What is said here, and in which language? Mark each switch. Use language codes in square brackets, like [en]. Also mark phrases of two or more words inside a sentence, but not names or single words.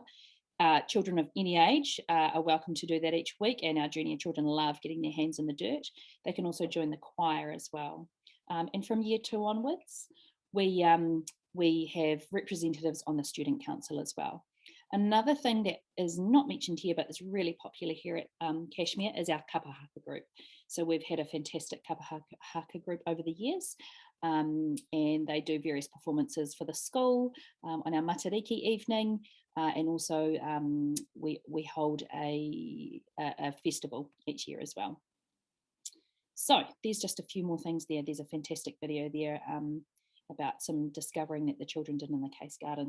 [en] Children of any age are welcome to do that each week, and our junior children love getting their hands in the dirt. They can also join the choir as well. And from year 2 onwards, we have representatives on the student council as well. Another thing that is not mentioned here, but is really popular here at Kashmir, is our [mi] kapa haka [en] group. So we've had a fantastic [mi] kapa haka [en] group over the years, and they do various performances for the school on our matariki evening, and also we hold a festival each year as well. So there's just a few more things there. There's a fantastic video there about some discovering that the children did in the CAS garden.